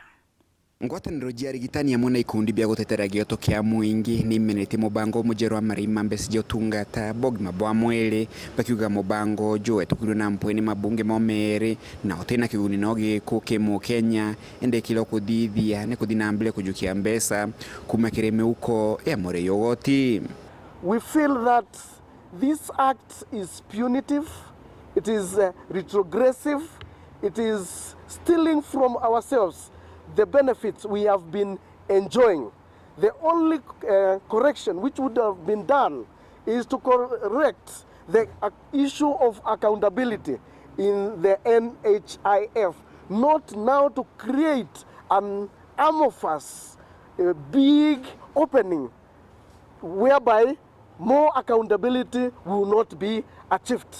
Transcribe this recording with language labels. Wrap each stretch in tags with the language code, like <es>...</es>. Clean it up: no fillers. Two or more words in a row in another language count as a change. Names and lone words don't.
<mer>Ngwataniro jia rigitania muna ikundi bia gutetera gioto kia muingi ni menete mubango mujero wa marima mbesi jo Utungata Ugima bwa mwele bakiuga mubango jo etukuru na mpweni mabunge momere na otena kiguni noge kuke mu Kenya ende kilo kudithia ne kudinambile kujukia mbesa kumakireme uko ya more yogoti.</mer> <en>We feel that this act is punitive, it is retrogressive, it is stealing from ourselves the benefits we have been enjoying. The only correction which would have been done is to correct the issue of accountability in the NHIF, not now to create an amorphous, big opening whereby more accountability will not be achieved.</en>